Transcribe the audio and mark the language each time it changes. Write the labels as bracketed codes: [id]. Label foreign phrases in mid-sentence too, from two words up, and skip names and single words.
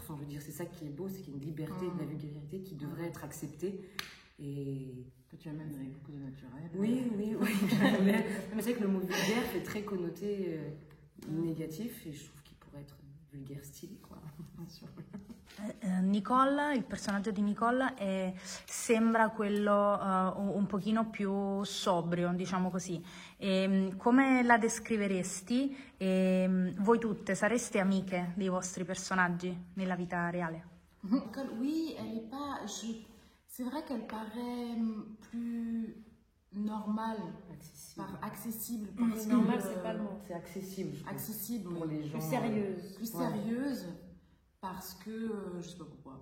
[fr] Enfin, je veux dire, c'est ça qui est beau, c'est qu'il y a une liberté de la vulgarité qui devrait être acceptée. Et que tu amènes avec beaucoup de naturel. Oui. Mais c'est vrai que le mot vulgaire fait très connoté négatif et je trouve qu'il pourrait être vulgaire stylé, quoi. Bien sûr. [it] Nicole, il personaggio di Nicole sembra quello un pochino più sobrio, diciamo così. Come la descriveresti? Voi tutte sareste amiche dei vostri personaggi nella vita reale? [fr] Oui, elle est pas... C'est vrai qu'elle paraît plus normale, accessible. Normal, c'est pas le mot. C'est accessible. Accessible pour les gens. Plus sérieuse, parce que je sais pas pourquoi.